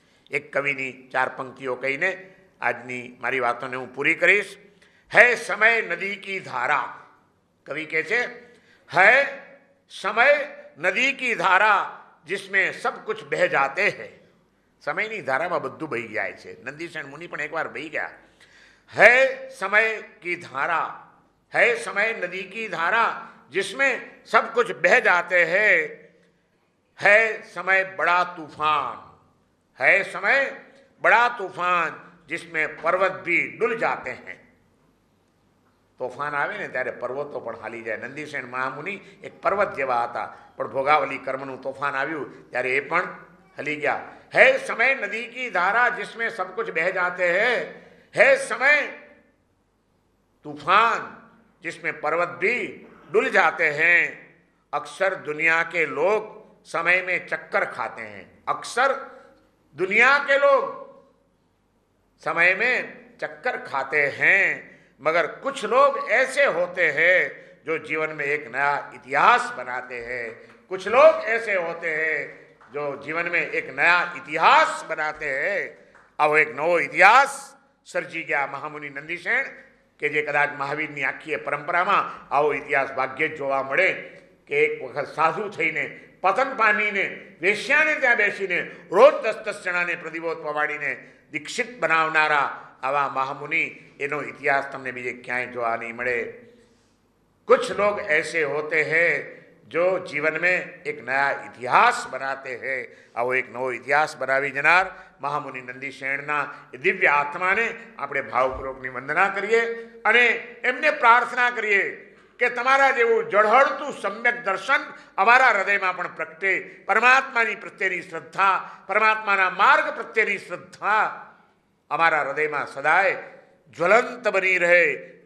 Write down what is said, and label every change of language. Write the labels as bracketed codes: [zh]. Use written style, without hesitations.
[gu] એક કવિની 4 પંક્તિઓ કહીને આજની મારી વાતોને હું પૂરી કરીશ. [hi] હૈ સમય નદી કી ધારા, [gu] કવિ કહે છે [hi] હૈ સમય નદી કી ધારા जिसमें सब कुछ बह जाते हैं. [gu] સમયની ધારામાં બધું બહી જાય છે. નંદીશેણ મુનિ પણ એકવાર બહી ગયા. [hi] है समय की धारा, है समय नदी की धारा जिसमें सब कुछ बह जाते हैं, है समय बड़ा तूफान, है समय बड़ा तूफान जिसमें पर्वत भी डुल जाते हैं. [gu] તોફાન આવે ને ત્યારે પર્વતો પણ હાલી જાય. નંદીશેણ મહામુનિ એક પર્વત જેવા હતા, પણ ભોગાવલી કર્મનું તોફાન આવ્યું ત્યારે એ પણ હલી ગયા. [hi] है समय नदी की धारा जिसमें सब कुछ बह जाते हैं, है समय तूफान जिसमें पर्वत भी डुल जाते हैं. अक्सर दुनिया के लोग समय में चक्कर खाते हैं. अक्सर दुनिया के लोग समय में चक्कर खाते हैं, मगर कुछ लोग ऐसे होते हैं जो जीवन में एक नया इतिहास बनाते हैं। कुछ लोग ऐसे होते हैं जो जीवन में एक नया इतिहास बनाते हैं। [gu] આવો એક નવો ઇતિહાસ સર્જી ગયા મહામુનિ નંદીસેન કે જે કદાચ મહાવીરની આખી પરંપરામાં આવો ઇતિહાસ ભાગ્યે જ જોવા મળે કે એક વખત સાધુ થઈને પતન પામીને વેશ્યાને ત્યાં બેસીને રોજ 10-10 જણાને પ્રદીપોત પવાડીને દીક્ષિત બનાવનારા આવા મહામુનિ એનો ઇતિહાસ તમને બીજે ક્યાંય જોવા નહીં મળે। [hi] कुछ लोग ऐसे होते हैं जो जीवन में एक नया इतिहास बनाते हैं। [gu] आवो एक नवो इतिहास बनावी जनार महामुनि नंदीसेणना दिव्य आत्मा ने આપણે ભાવપૂર્વકની વંદના કરીએ અને એમને પ્રાર્થના કરીએ કે તમારા જેવું જળહળતું સમ્યક દર્શન અમારા હૃદયમાં પણ પ્રગટે। પરમાત્માની પ્રત્યેની શ્રદ્ધા, પરમાત્માના માર્ગ પ્રત્યેની શ્રદ્ધા અમારા હૃદયમાં સદાય જ્વલંત બની રહે।